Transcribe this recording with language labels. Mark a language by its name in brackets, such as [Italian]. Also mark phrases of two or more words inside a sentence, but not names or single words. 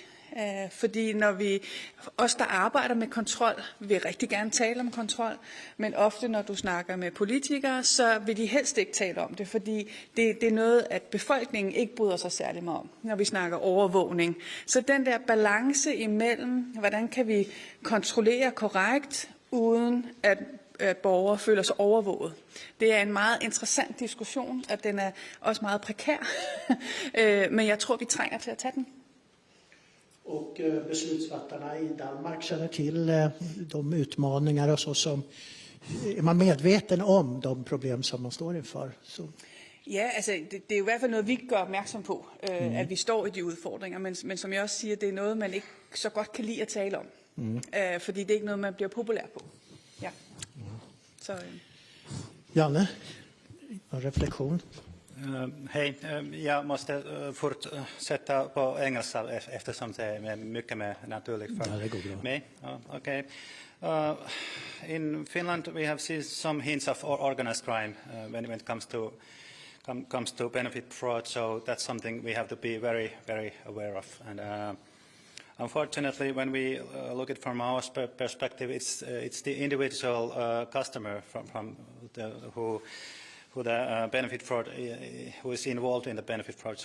[Danish] Fordi når os, der arbejder med kontrol, vil rigtig gerne tale om kontrol, men ofte når du snakker med politikere, så vil de helst ikke tale om det, fordi det er noget, at befolkningen ikke bryder sig særlig meget om, når vi snakker overvågning. Så den der balance imellem, hvordan kan vi kontrollere korrekt, uden at borgere føler sig overvåget. Det er en meget interessant diskussion, og den er også meget prekær, men jeg tror, vi trænger til at tage den. [Swedish] Och beslutsfattarna i Danmark känner till de utmaningar och så som är man medveten om de problem som man står inför. Så. Ja, [Danish] altså det er jo i hvert fald noget, vi gør opmærksom på, at vi står i de udfordringer, men som jeg også siger, det er noget, man ikke så godt kan lide at tale om, fordi det er ikke noget, man bliver populær på. Ja. Så, Janne, en reflektion. [Swedish] Hej, jag måste fortsätta på engelska eftersom det är mycket mer naturligt för mig. [English] Okay. In Finland we have seen some hints of organized crime when it comes to benefit fraud, so that's something we have to be very, very aware of. And unfortunately, when we look at from our perspective, it's the individual customer who the benefit fraud, who is involved in the benefit fraud.